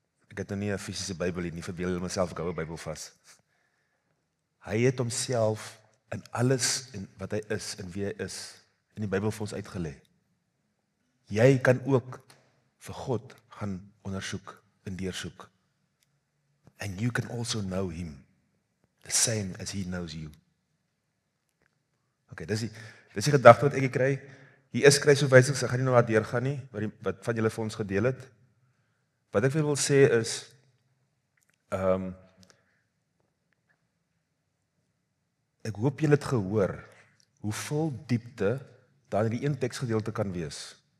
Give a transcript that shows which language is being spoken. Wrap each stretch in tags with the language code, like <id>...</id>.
<af>Ek het nou nie 'n fisiese Bybel nie, verbeel julle myself ek hou 'n Bybel vas. Hy het homself in alles en wat hy is en wie hy is, in die Bybel vir ons uitgelê. Jy kan ook vir God gaan ondersoek en deursoek.</af> <en>And you can also know him, the same as he knows you.</en> <af>Okay, dis die gedagte wat ek kry. Hier is kruisverwysings, ek gaan nie nou daar deurgaan nie, wat van julle vir ons gedeel het. Wat ek wil sê is, ek hoop julle het gehoor, hoeveel diepte daar in die een teksgedeelte kan wees.</af>